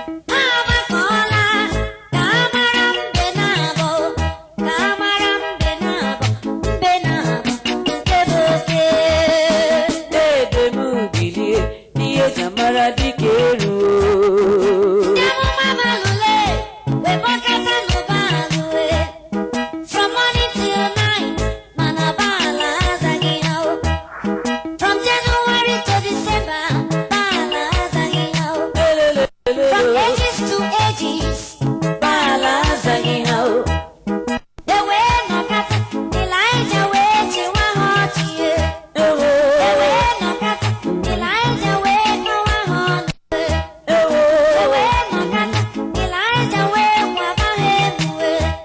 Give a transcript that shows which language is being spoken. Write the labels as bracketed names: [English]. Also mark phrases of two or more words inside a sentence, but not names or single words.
[Igbo] Ha agbakọọla ka a mara mbe na-abọ, ka a mara mbe na-abọ, mbe na-abọ nke bụ oke. Ebe m bilie, ihe eji mara dike eruo. Ndị amụma Baal lee, wee kpọkọta nụ Baal lee. [English] From morning till night, [Igbo] mana Baal azaghị ha o. [English] From January to December, [Igbo] Baal azaghị ha o. Lelelele. [English] From ages to ages, [Igbo] Baal azaghị ha o. E wee nọkata, Elijah wee chịwa ha ọchị, e. Ewo. E wee nọkata, Elijah wee kọwa ha ọnụ, e. Ewo. E wee nọkata, Elijah wee kwaba ha emu, e.